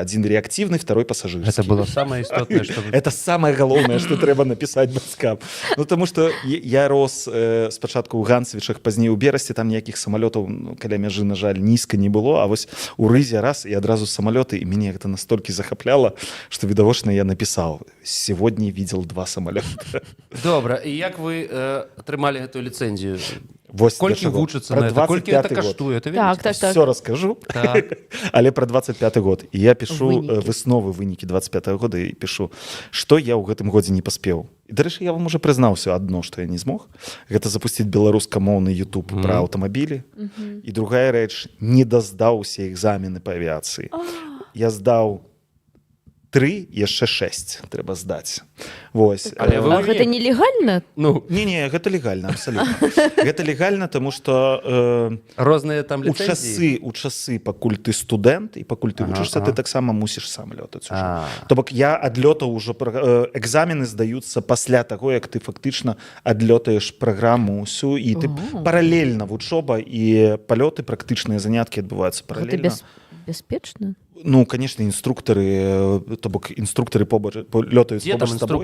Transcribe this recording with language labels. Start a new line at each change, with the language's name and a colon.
Russian: Один реактивный, второй пассажирский». Это было самое истотное, что... Это самое головное, что трэба написать бацькам.
Belarusian: Ну, потому что я рос спачатку ў Ганцевічах, пазней у Берасці, там ніякіх самолетаў каля мяжы, на жаль, нізка не было, а вось у Рызе раз і адразу самолеты, і мяне гэта настолькі захапляла, што відавочна я напісаў:
Russian: «Сегодня видел 2 самолета».
Belarusian: Добра, і як вы атрымалі гэтую ліцэнзію? Колькі вучыцца на это? Колькі гэта каштуе? Так. Все расскажу, але про 25-й год. І я пишу высновы, вынікі 25-го года, і пишу, што я ў гэтым годзе не паспеў. І, дарэчы, я вам уже прызнаўся адно, што я не змог. Гэта запусціць беларускамоўны YouTube пра аўтамабілі. І другая рэч, не даздаў усе экзамены па авіяцыі. Я здаў 3, яшчэ 6 трэба здаць. Вось. А гэта нелегальна? Не, гэта легальна, абсалютна. Гэта легальна, таму што розныя там ліцэнзіі. У часы, пакуль ты студэнт і пакуль ты вучышся, ты таксама мусіш сам лётаць ужо. То бок я адлётаў ужо, экзамены здаюцца пасля таго, як ты фактычна адлётаеш праграму ўсю, і ты паралельна вучоба і палёты, практычныя заняткі адбываюцца паралельна. Гэта бяспечна?
Russian: Ну, конечно, инструкторы,
Belarusian: то бок инструкторы лётаюць побач з табой.